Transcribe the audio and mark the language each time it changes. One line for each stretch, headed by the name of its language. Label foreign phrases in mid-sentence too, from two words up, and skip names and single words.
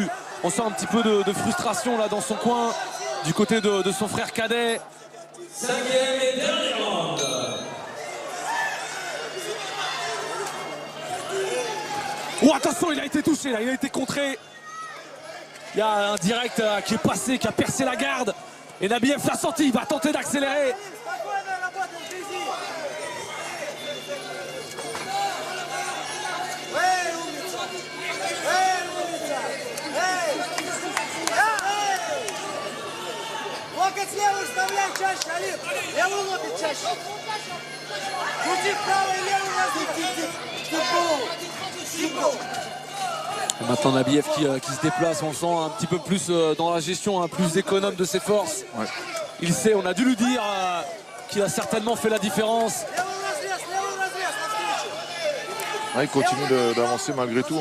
French: On sent un petit peu de frustration là dans son coin, du côté de son frère cadet. Cinquième et dernier round. Oh, attention, il a été touché là, il a été contré. Il y a un direct qui est passé, qui a percé la garde. Et Nabiev l'a senti, il va tenter d'accélérer.
Russian: Локоть левый вставляй чаще, Алим. Левый локоть чаще. Крути правый, левый раз.
French: Et maintenant Nabiev qui se déplace, on le sent un petit peu plus dans la gestion, plus économe de ses forces. Ouais. Il sait, on a dû lui dire qu'il a certainement fait la différence. Ouais, il continue d'avancer malgré tout.